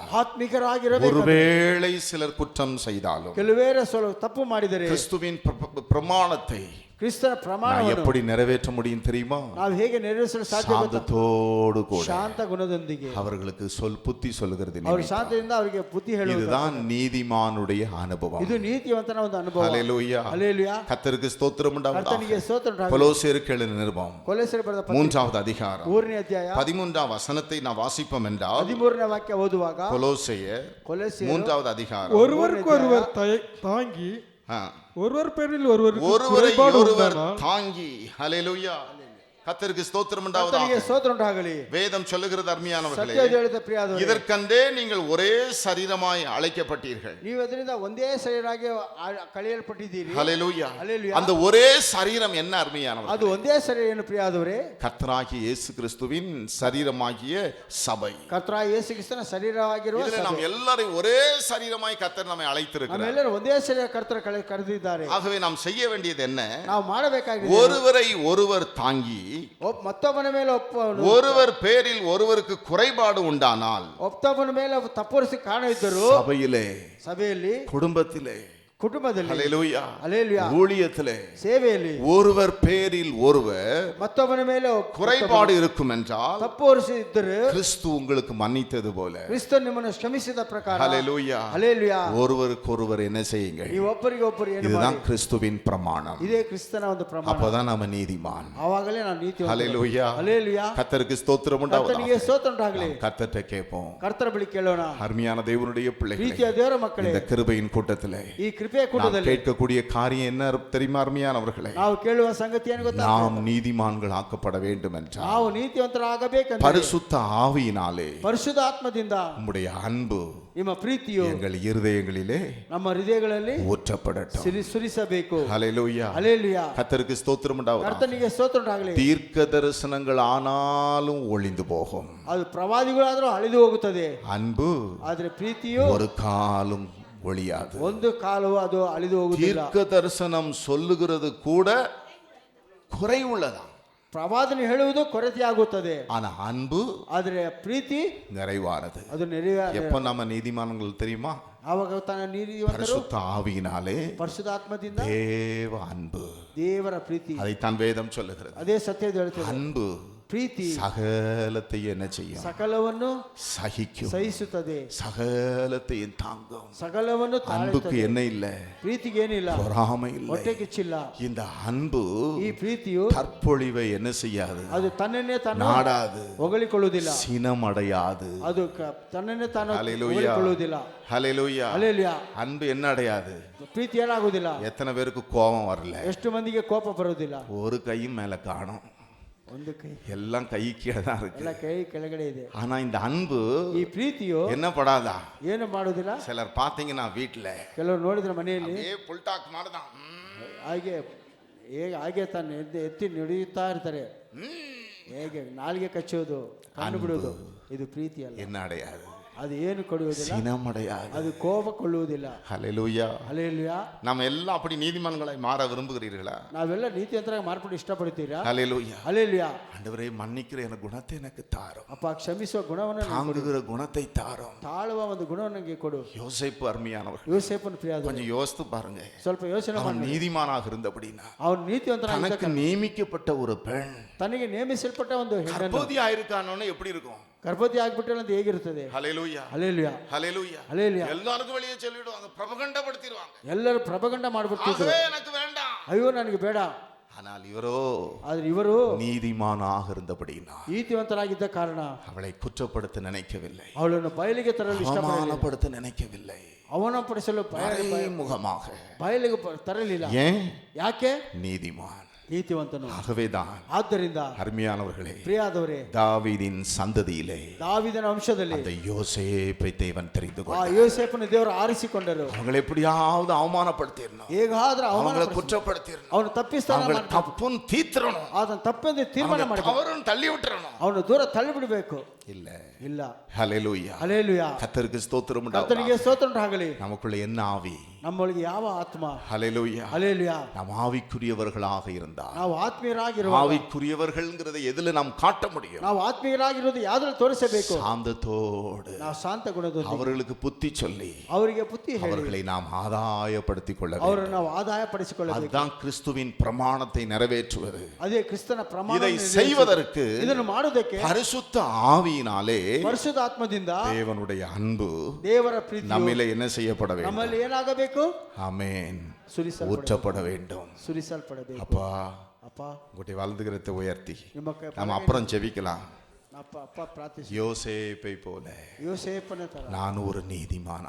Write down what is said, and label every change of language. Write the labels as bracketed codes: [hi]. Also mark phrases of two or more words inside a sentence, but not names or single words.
[kn] ಆತ್ಮಿಕರಾಗಿರಬೇಕು. [ta] ஒருவேளை சிலர் குற்றம் செய்தாலும், [kn] ಕೆಲವೇರ ತಪ್ಪು ಮಾಡಿದರೆ [ta] கிறிஸ்துவின் பிரமாணத்தை [kn] ಕ್ರಿಸ್ತನ [ta] நான் [kn] ಪ್ರಮಾಣವನ್ನು [ta] எப்படி நிறைவேற்ற முடியும் தெரியுமா? [kn] ನಾವು ಹೇಗೆ ನೆರವೇರಿಸಲು ಸಾಧ್ಯ ಗೊತ್ತಾ? [ta] சாந்தத்தோடு கூட [kn] ಶಾಂತ ಗುಣದೊಂದಿಗೆ [ta] அவர்களுக்கு புத்தி சொல்லுகிறது. [kn] ಅವರು ಶಾಂತದಿಂದ ಅವರಿಗೆ ಬುದ್ಧಿ ಹೇಳುವುದು. [ta] இதுதான் நீதிமானுடைய அனுபவம். [kn] ಇದು ನೀತಿವಂತನ ಒಂದು ಅನುಭವ. [ta] ஹல்லேலூயா. ஹல்லேலூயா. கர்த்தருக்கு ஸ்தோத்திரம் உண்டாவதாக. [kn] ಕರ್ತನಿಗೆ ಸ್ತೋತ್ರ ಉಂಟಾಗಲಿ. [ta] கொலோசியருக்கு எழுதின நிருபம் [kn] ಕೊಲೊಸ್ಸೆಯರಿಗೆ ಬರೆದ [ta] 3வது அதிகாரம் [kn] 3ನೇ ಅಧ್ಯಾಯ [ta] 13ஆம் வசனத்தை நான் வாசிப்போம் என்றால், [kn] 13ನೇ ವಾಕ್ಯ ಓದುವಾಗ [ta] கொலோசியர் [kn] ಕೊಲೊಸ್ಸೆಯರು [ta] 3வது அதிகாரம் ஒருவருக்கொருவர் தாங்கி ஒருவர் பேரில் ஒருவரை ஒருவர் தாங்கி. ஹல்லேலூயா. கர்த்தருக்கு ஸ்தோத்திரம் உண்டாவதாக. [kn] ಕರ್ತನಿಗೆ ಸ್ತೋತ್ರ ಉಂಟಾಗಲಿ. [ta] வேதம் சொல்லுகிறது அருமையானவர்களே, [kn] ಸತ್ಯದ ಹೇಳಿದ ಪ್ರಿಯರಾದವರೇ, [ta] இதற்கென்றே நீங்கள் ஒரೇ சரீரமாய் அழைக்கப்பட்டீர்கள். [kn] ನೀವು ಅದರಿಂದ ಒಂದೇ ಶರೀರವಾಗಿ ಕಳೆಯಲ್ಪಟ್ಟಿದ್ದೀರಿ. [ta] ஹல்லேலூயா. ஹல்லேலூயா. அந்த ஒரே சரீரம் என்ன அருமையானவர்களே? [kn] ಅದು ಒಂದೇ ಶರೀರ ಏನು ಪ್ರಿಯರಾದವರೇ? [ta] கர்த்தராகிய இயேசு கிறிஸ்துவின் சரீரமாகிய சபை. [kn] ಕರ್ತನಾದ ಯೇಸು ಕ್ರಿಸ್ತನ ಶರೀರವಾಗಿರುವ [ta] இதிலே நாம் எல்லாரையும் ஒரே சரீரமாய் கர்த்தர் நம்மை அழைத்திருக்கிறார். [kn] ನಮ್ಮೆಲ್ಲರೂ ಒಂದೇ ಶರೀರ ಕರ್ತರು ಕರೆದಿದ್ದಾರೆ. [ta] ஆகவே நாம் செய்ய வேண்டியது என்ன? [kn] ನಾವು ಮಾಡಬೇಕಾಗಿದೆ [ta] ஒருவரை ஒருவர் தாங்கி, [kn] ಮತ್ತೊಬ್ಬನ ಮೇಲೆ [ta] ஒருவர் பேரில் ஒருவருக்கு குறைபாடு உண்டானால், [kn] ಒಬ್ಬನ ಮೇಲೆ ತಪ್ಪರಿಸಿ ಕಾರಣ ಇದ್ದರು [ta] சபையிலே, [kn] ಸಭೆಯಲ್ಲಿ, [ta] குடும்பத்திலே, [kn] ಕುಟುಂಬದಲ್ಲಿ, [ta] ஹalleluya, ஹalleluya, ஊழியத்திலே [kn] ಸೇವೆಯಲ್ಲಿ [ta] ஒருவர் பேரில் ஒருவர் [kn] ಮತ್ತೊಬ್ಬನ ಮೇಲೆ [ta] குறைபாடு இருக்கும் என்றால் [kn] ತಪ್ಪು ಹೊರಿಸಿದ್ದರೆ [ta] கிறிஸ்து உங்களுக்கு மன்னித்தது போல, [kn] ಕ್ರಿಸ್ತ ನಿಮ್ಮನ್ನು ಕ್ಷಮಿಸಿದ ಪ್ರಕಾರ, [ta] ஹalleluya, ஹalleluya, ஒருவருக்கொருவர் என்ன செய்யுங்கள். [kn] ನೀವು ಒಬ್ಬರಿಗೊಬ್ಬರು ಏನು [ta] இதுதான் [kn] ಮಾಡಿ. [ta] கிறிஸ்துவின் பிரமாணம். [kn] ಇದೇ ಕ್ರಿಸ್ತನ ಒಂದು ಪ್ರಮಾಣ. [ta] அப்பதான் நம்ம நீதிமான். [kn] ಆವಾಗಲೇ ನಾವು ನೀತಿ. [ta] ஹalleluya, ஹalleluya, கர்த்தருக்கு ஸ்தோத்திரம் உண்டாவதாக. [kn] ಕರ್ತನಿಗೆ ಸ್ತೋತ್ರ ಉಂಟಾಗಲಿ. [ta] கர்த்தர்ட்ட கேட்போம். [kn] ಕರ್ತರ ಬಳಿ ಕೇಳೋಣ. [ta] அருமையான தேவனுடைய பிள்ளைகளே, [kn] ಪ್ರೀತಿಯ ದೇವರ ಮಕ್ಕಳೇ, [ta] இந்த கிருபையின் கூட்டத்திலே [kn] ಈ ಕೃಪೆಯ ಕೂಟದಲ್ಲಿ [ta] கேட்கக்கூடிய காரியம் என்ன தெரியுமா அருமையானவர்களே? [kn] ನಾವು ಕೇಳುವ ಸಂಗತಿ ಏನು ಗೊತ್ತಾ? [ta] நாம் நீதிமான்கள் ஆக்கப்பட வேண்டும் என்றால் [kn] ನಾವು ನೀತಿವಂತರಾಗಬೇಕಂತ [ta] பரிசுத்த ஆவியினாலே [kn] ಪರಿಶುದ್ಧ ಆತ್ಮದಿಂದ [ta] உம்முடைய அன்பு [kn] ನಿಮ್ಮ ಪ್ರೀತಿಯು [ta] எங்கள் இருதயங்களிலே [kn] ನಮ್ಮ ಹೃದಯಗಳಲ್ಲಿ [ta] ஊற்றப்படட்டும். [kn] ಸುರಿಸಬೇಕು. [ta] ஹalleluya, ஹalleluya, கர்த்தருக்கு ஸ்தோத்திரம் உண்டாவதாக. [kn] ಕರ್ತನಿಗೆ ಸ್ತೋತ್ರ ಉಂಟಾಗಲಿ. [ta] தீர்க்க தரிசனங்கள் ஆனாலும் ஒளிந்து போகும், [kn] ಅದು ಪ್ರವಾದಿಗಳಾದರೂ ಅಳಿದು ಹೋಗುತ್ತದೆ. [ta] அன்பு [kn] ಆದ್ರೆ ಪ್ರೀತಿಯು [ta] ஒரு காலும் ஒளியாது. [kn] ಒಂದು ಕಾಲವು ಅದು ಅಳಿದು ಹೋಗುವುದಿಲ್ಲ. [ta] தீர்க்க தரிசனம் சொல்லுகிறது கூட குறை உள்ளதா, [kn] ಪ್ರವಾದನೆ ಹೇಳುವುದು ಕೊರತೆಯಾಗುತ್ತದೆ. [ta] ஆனா அன்பு [kn] ಆದ್ರೆ ಪ್ರೀತಿ [ta] நிறைவானது. [kn] ಅದು ನೆರವೇರ. [ta] எப்ப நம்ம நீதிமான்கள் தெரியுமா? [kn] ಆವಾಗ ತನ್ನ ನೀತಿವಂತರು [ta] பரிசுத்த ஆவியினாலே [kn] ಪರಿಶುದ್ಧಾತ್ಮದಿಂದ [ta] தேவ அன்பு, [kn] ದೇವರ ಪ್ರೀತಿ, [ta] அதைத்தான் வேதம் சொல்லுகிறது. [kn] ಅದೇ ಸತ್ಯದ ಹೇಳ್ತದೆ. [ta] அன்பு [kn] ಪ್ರೀತಿ [ta] சகலத்தையும் என்ன செய்யும்? [kn] ಸಕಲವನ್ನು [ta] சகிக்கும், [kn] ಸಹಿಸುತ್ತದೆ, [ta] சகலத்தையும் தாங்கும். [kn] ಸಕಲವನ್ನು [ta] அன்புக்கு [kn] ತಾಳುತ್ತದೆ. [ta] என்ன இல்ல? [kn] ಪ್ರೀತಿಗೆ ಏನಿಲ್ಲ, [ta] பொறாமை இல்லை. [kn] ಹೊಟ್ಟೆ ಕಿಚ್ಚಿಲ್ಲ. [ta] இந்த அன்பு [kn] ಈ ಪ್ರೀತಿಯು [ta] தற்பொழிவை என்ன செய்யாது? [kn] ಅದು ತನ್ನನ್ನೇ ತಾನು [ta] நாடாது, [kn] ಹೊಗಳಿಕೊಳ್ಳುವುದಿಲ್ಲ. [ta] சினமடையாது. [kn] ಅದು ತನ್ನನ್ನೇ ತಾನು [ta] ஹalleluya, [kn] ಹೊಗಳಿಕೊಳ್ಳುವುದಿಲ್ಲ. [ta] ஹalleluya. [kn] ಹಲ್ಲೆಲೂಯಾ. [ta] அன்பு என்ன அடையாது? [kn] ಪ್ರೀತಿ ಏನಾಗುವುದಿಲ್ಲ. [ta] எத்தனை பேருக்கு கோபம் வரல? [kn] ಎಷ್ಟು ಮಂದಿಗೆ ಕೋಪ ಬರುವುದಿಲ್ಲ. [ta] ஒரு கையும் மேல காணும், [kn] ಒಂದು ಕೈ, [ta] எல்லாம் கை கீழே தான் [kn] ಎಲ್ಲ [ta] இருக்கு. [kn] ಕೈ ಕೆಳಗಡೆ ಇದೆ. [ta] ஆனா இந்த அன்பு [kn] ಈ ಪ್ರೀತಿಯು [ta] என்ன படாதா? [kn] ಏನು ಮಾಡುವುದಿಲ್ಲ. [ta] சிலர் பாத்தீங்கன்னா வீட்டுல [kn] ಕೆಲವರು ನೋಡಿದ್ರೆ ಮನೆಯಲ್ಲಿ [ta] புல்டாக் மாதிரிதான் [kn] ಹಾಗೆ ಹಾಗೆ ತಾನು ಎತ್ತಿ ನಡೆಯುತ್ತಾ ಇರ್ತಾರೆ. ಹೇಗೆ ನಾಲಿಗೆ ಕಚ್ಚೋದು, ಕಣ್ಣು ಬಿಡೋದು. ಇದು ಪ್ರೀತಿ ಅಲ್ಲ. [ta] என்ன அடையாது? [kn] ಅದು ಏನು ಕೊಡುವುದಿಲ್ಲ. [ta] சினம் அடையாது. [kn] ಅದು ಕೋಪ ಕೊಳ್ಳುವುದಿಲ್ಲ. [ta] ஹalleluya. [kn] ಹಲ್ಲೆಲೂಯಾ. [ta] நம்ம எல்லாம் அப்படி நீதிமான்களாய் மாற விரும்புகிறீர்களா? [kn] ನಾವೆಲ್ಲ ನೀತಿವಂತರಾಗಿ ಮಾರ್ಪಟ್ಟು ಇಷ್ಟಪಡ್ತೀರಾ? [ta] ஹalleluya. [kn] ಹಲ್ಲೆಲೂಯಾ. [ta] ஆண்டவரே மன்னிக்கிற எனக்கு குணத்தை எனக்கு தாரும், [kn] ಅಪ್ಪ ಕ್ಷಮಿಸುವ ಗುಣವನ್ನು ನನಗೆ ಕೊಡು. [ta] தாங்குகிற குணத்தை தாரும். [kn] ತಾಳುವ ಒಂದು ಗುಣವನ್ನು ನನಗೆ ಕೊಡು. [ta] யோசேப்பு அருமையானவர்கள், [kn] ಯೋಸೇಫನ ಪ್ರಿಯ ಆದವನೇ, [ta] கொஞ்சம் யோசித்து பாருங்க. [kn] ಸ್ವಲ್ಪ ಯೋಚನೆ [ta] அவன் [kn] ಮಾಡಿ. [ta] நீதிமானாக இருந்தபடினா [kn] ಅವನು ನೀತಿವಂತನಾಗಿದ್ದ [ta] தனக்கு [kn] ಕಾರಣ, [ta] நியமிக்கப்பட்ட ஒரு பெண் [kn] ತನಗೆ ನೇಮಿಸಲ್ಪಟ್ಟ ಒಂದು ಹೆಣ್ಣನ್ನು [ta] கர்ப்பவதி ஆயிருக்கானோன்னு எப்படி இருக்கும்? [kn] ಗರ್ಭವತಿ ಆಗ್ಬಿಟ್ಟಲ್ಲ ಅಂತ ಹೇಗಿರುತ್ತದೆ? [ta] ஹalleluya, [kn] ಹಲ್ಲೆಲೂಯಾ, [ta] ஹalleluya. [kn] ಹಲ್ಲೆಲೂಯಾ. [ta] எல்லாருக்கும் வெளியே சொல்லிடுவாங்க, பிரபகண்டப்படுத்திடுவாங்க. [kn] ಎಲ್ಲರೂ ಪ್ರಭಗಂಡ ಮಾಡ್ಬಿಡ್ತಿದ್ರು. [ta] ஆகவே எனக்கு வேண்டாம். [kn] ಅಯ್ಯೋ ನನಗೆ ಬೇಡ. [ta] ஆனால் இவரோ [kn] ಆದ್ರೆ ಇವರು [ta] நீதிமானாக இருந்தபடினா [kn] ನೀತಿವಂತರಾಗಿದ್ದ ಕಾರಣ [ta] அவளை குற்றப்படுத்த நினைக்கவில்லை, [kn] ಅವಳನ್ನು ಬಯಲಿಗೆ ತರಲು ಇಷ್ಟಪಡಲಿಲ್ಲ. [ta] அவமானப்படுத்த நினைக்கவில்லை. [kn] ಅವಮಾನಪಡಿಸಲು [ta] முகமாக [kn] ಬಯಲಿಗೆ ತರಲಿಲ್ಲ. [ta] ஏன்? [kn] ಯಾಕೆ? [ta] நீதிமான். [kn] ನೀತಿವಂತನು. [ta] ஆகவேதான் [kn] ಆದ್ದರಿಂದ [ta] அருமையானவர்களே, [kn] ಪ್ರಿಯಾದವರೇ, [ta] தாவீதின் சந்ததியிலே [kn] ದಾವೀದನ ವಂಶದಲ್ಲಿ [ta] அந்த யோசேப்பை தேவன் தெரிந்து [kn] ಆ [ta] கொண்டார். [kn] ಯೋಸೇಫನ ದೇವರು ಆರಿಸಿಕೊಂಡರು. [ta] அவங்களை எப்படியாவது அவமானப்படுத்திடணும், [kn] ಹೇಗಾದ್ರೂ [ta] அவங்களை [kn] ಅವಮಾನ [ta] குற்றப்படுத்திடணும், [kn] ಅವನು ತಪ್ಪಿಸ್ತಾನ [ta] அவங்களை தப்புன்னு தீர்த்திடணும், [kn] ಅದನ್ನು ತಪ್ಪೆಂದು ತೀರ್ಮಾನ ಮಾಡಿ [ta] தவறுன்னு தள்ளி விட்டுறணும். [kn] ಅವನು ದೂರ ತಳ್ಳಿಬಿಡಬೇಕು. [ta] இல்ல. [kn] ಇಲ್ಲ. [ta] ஹalleluya. [kn] ಹಲ್ಲೆಲೂಯಾ. [ta] கர்த்தருக்கு ஸ்தோத்திரம் [kn] ಕರ್ತನಿಗೆ [ta] உண்டாவதாக. [kn] ಸ್ತೋತ್ರ ಉಂಟಾಗಲಿ. [ta] நமக்குள்ள என்ன ஆவி? [kn] ನಮ್ಮೊಳಗೆ ಯಾವ ಆತ್ಮ? [ta] ஹalleluya. [kn] ಹಲ್ಲೆಲೂಯಾ. [ta] நாம் ஆவிக்குரியவர்களாக இருந்தால், [kn] ನಾವು ಆತ್ಮೀಯರಾಗಿರುವ, [ta] ஆவிக்குரியவர்கள்ங்கிறதை எதுல நாம் காட்ட முடியும்? [kn] ನಾವು ಆತ್ಮೀಯರಾಗಿರೋದು ಯಾವ್ದ್ರಲ್ಲಿ ತೋರಿಸಬೇಕು? [ta] சாந்தத்தோடு [kn] ನಾವು ಶಾಂತ ಗುಣದೊಂದಿಗೆ [ta] அவர்களுக்கு புத்தி சொல்லி [kn] ಅವರಿಗೆ ಬುದ್ಧಿ ಹೇಳಿ [ta] அவர்களை நாம் ஆதாயப்படுத்திக் கொள்ள [kn] ಅವರನ್ನು [ta] வேண்டும். [kn] ನಾವು ಆದಾಯ ಪಡಿಸಿಕೊಳ್ಳಬೇಕು. [ta] அதுதான் கிறிஸ்துவின் பிரமாணத்தை நிறைவேற்றுவது. [kn] ಅದೇ ಕ್ರಿಸ್ತನ ಪ್ರಮಾಣ. [ta] இதை செய்வதற்கு [kn] ಇದನ್ನು ಮಾಡುವುದಕ್ಕೆ [ta] பரிசுத்த ஆவியினாலே [kn] ಪರಿಶುದ್ಧ ಆತ್ಮದಿಂದ [ta] தேவனுடைய அன்பு [kn] ದೇವರ ಪ್ರೀತಿ [ta] நம்மிலே என்ன செய்யப்பட வேண்டும்? [kn] ನಮ್ಮಲ್ಲಿ ಏನಾಗಬೇಕು? [ta] ஆமென். [kn] ಸುರಿಸಲ್ಪಡಬೇಕು. [ta] ஊற்றப்பட வேண்டும். [kn] ಸುರಿಸಲ್ಪಡಬೇಕು. [ta] அப்பா, [kn] ಅಪ್ಪ, [ta] உங்களுடைய வலதுகரத்தை உயர்த்தி [kn] ನಿಮ್ಮ ಕೈ [ta] நாம் அப்புறம் ஜெபிக்கலாம். [kn] ಅಪ್ಪ ಅಪ್ಪ ಪ್ರಾರ್ಥಿಸಿ. [ta] யோசேப்பை போல [kn] ಯೋಸೇಫನ ತರ [ta] நான் ஒரு நீதிமானா,